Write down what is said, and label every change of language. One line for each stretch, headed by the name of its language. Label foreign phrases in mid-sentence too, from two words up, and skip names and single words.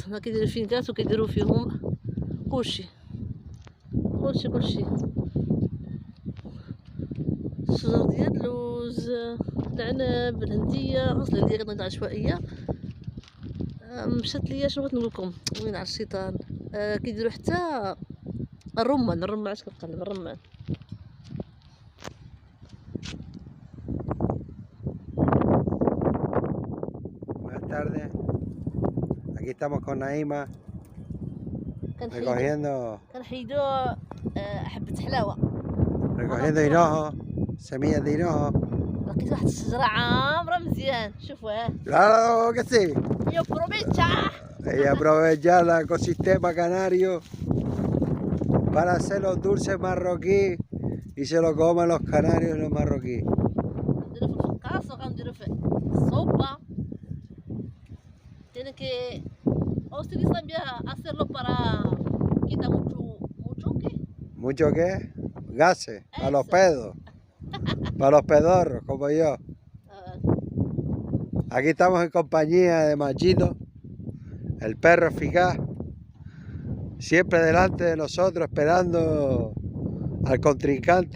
Arabic: هنا كيديروا فينكات وكيديروا فيهم كلشي الشجر ديال اللوز العنب الهنديه. خاص الهنديه كتنض عشوائيه. مشات ليا شنو بغيت نقول لكم وين على الشيطان. كيديروا حتى الرمان علاش كنقلب الرمان.
Spanish: Buenas tardes, aquí estamos con Naima
Arabic: كنحيدو حبه حلاوه
Spanish: recogiendo hinojo, semillas de hinojo.
Arabic: لقيت واحد الشجره عامره مزيان. شوفوا
Spanish: Claro que sí.
Arabic: يا بروفيتشا
Spanish: Y aprovechar el ecosistema canario para hacer los dulces marroquíes y se lo coman los canarios y los marroquíes.
Arabic: نديرو في الفقاص وغنديرو في الصوبه.
Spanish: Tiene que ustedes también hacerlo para quita mucho ¿qué? ¿Mucho qué? Gases, para los pedos, para los pedorros como yo. Aquí estamos en compañía de Machito, el perro eficaz, siempre delante de nosotros esperando al contrincante.